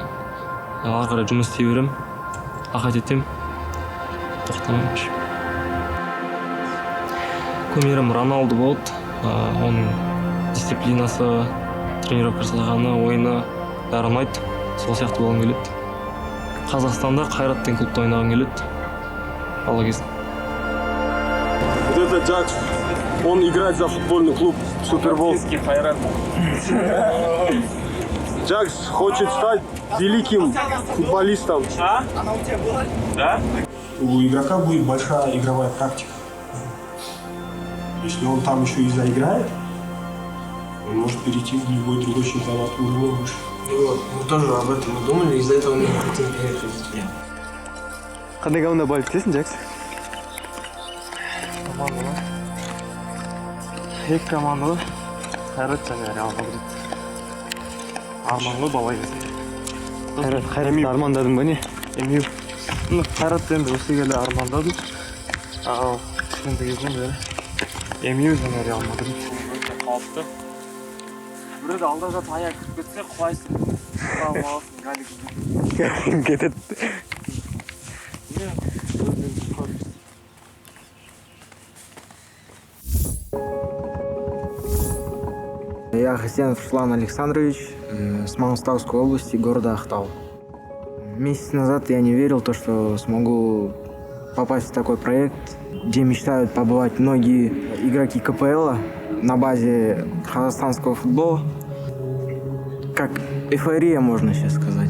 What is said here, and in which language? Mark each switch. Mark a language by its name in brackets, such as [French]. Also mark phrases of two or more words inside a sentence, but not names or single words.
[Kazakh] Ары қарай жұмыс істей беремін, рахат етемін, тоқтамаймын. Кумирім Роналду болды. Оның дисциплинасы, тренировка жасағаны, ойыны бәрі ұнайды. Сол сияқты болғым келеді. Қазақстанда Қайрат деген клубта ойнағым келеді. Бала кезде. [Russian] Вот это Джакс, он играет за футбольный клуб Супербол. Джакс хочет стать великим футболистом. Она у тебя была? Да? У игрока будет большая игровая практика. Если он там еще и заиграет, он может перейти в любой другой чемпионат уровня выше. Вот, мы тоже об этом и думали, из-за этого мы хотим переехать. [Kazakh] Қандай команда болып кетесің, Джакс? Команда ма? 2 команда ғой. Қайрат және Реал Мадрид. Арман ғой бала кезде. Қайратты армандадың ба не? Емеу. Қайратты енді осы келе армандадым. Ал кішкентай кезден бері Емеу және Реал Мадрид. Өте қауіпті. Біреуді алда жатып аяқ кіріп кетсе құлайсың. Қалып аласың, галик Кетеді. [Russian] Я Хасенов Руслан Александрович, с Маңғыстауской области, города Ақтау. Месяц назад я не верил, что смогу попасть в такой проект, где мечтают побывать многие игроки КПЛ на базе казахстанского футбола. Как эйфория, можно сейчас сказать.